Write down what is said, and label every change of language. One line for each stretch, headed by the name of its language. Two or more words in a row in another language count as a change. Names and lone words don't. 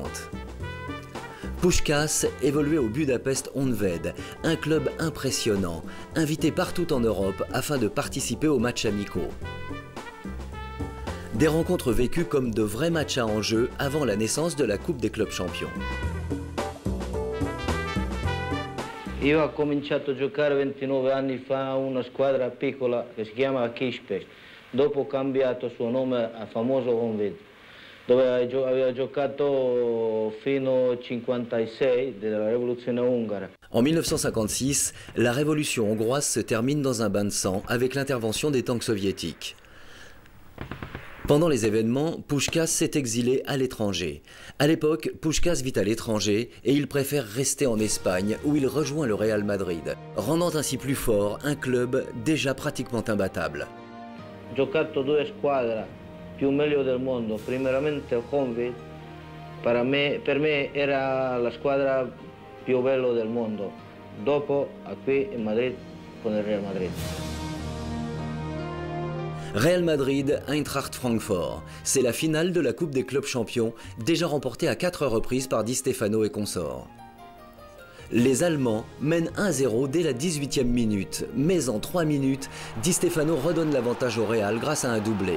French: Puskás évoluait au Budapest Honvéd, un club impressionnant, invité partout en Europe afin de participer aux matchs amicaux. Des rencontres vécues comme de vrais matchs à enjeu avant la naissance de la Coupe des clubs champions.
Italian: Io ho cominciato a giocare 29 anni fa a una squadra piccola che si chiama Kispest. Dopo ho cambiato suo nome a famoso Honvéd, dove aveva giocato fino al 56 della rivoluzione ungara.
French: En 1956, la révolution hongroise se termine dans un bain de sang avec l'intervention des tanks soviétiques. Pendant les événements, Puskás s'est exilé à l'étranger. À l'époque, Puskás vit à l'étranger et il préfère rester en Espagne où il rejoint le Real Madrid, rendant ainsi plus fort un club déjà pratiquement imbattable.
Italian: Giocato due squadre più meglio del mondo, primeramente Honvéd, per me era la squadra più bella del mondo, dopo qui in Madrid con il Real Madrid.
French: Real Madrid, Eintracht Francfort. C'est la finale de la Coupe des clubs champions, déjà remportée à 4 reprises par Di Stefano et consorts. Les Allemands mènent 1-0 dès la 18e minute, mais en 3 minutes, Di Stefano redonne l'avantage au Real grâce à un doublé.